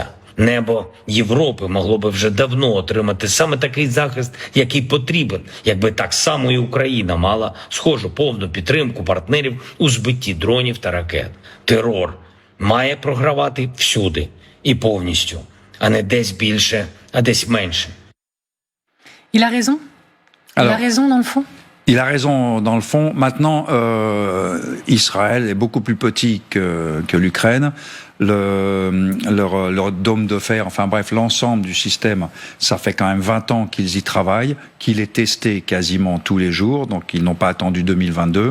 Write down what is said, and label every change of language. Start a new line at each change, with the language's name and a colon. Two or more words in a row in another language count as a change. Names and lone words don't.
Ukrainian: Небо Європи могло би вже давно отримати саме такий захист, який потрібен, якби так само і Україна мала схожу повну підтримку партнерів у збитті дронів та ракет. Терор має програвати всюди і повністю, а не десь більше, а десь менше.
French: Il a raison. Il a raison dans le fond. Il a raison dans le fond. Maintenant, Israël est beaucoup plus petit que l'Ukraine. Leur dôme de fer, enfin bref, l'ensemble du système, ça fait quand même 20 ans qu'ils y travaillent, qu'il est testé quasiment tous les jours, donc ils n'ont pas attendu 2022.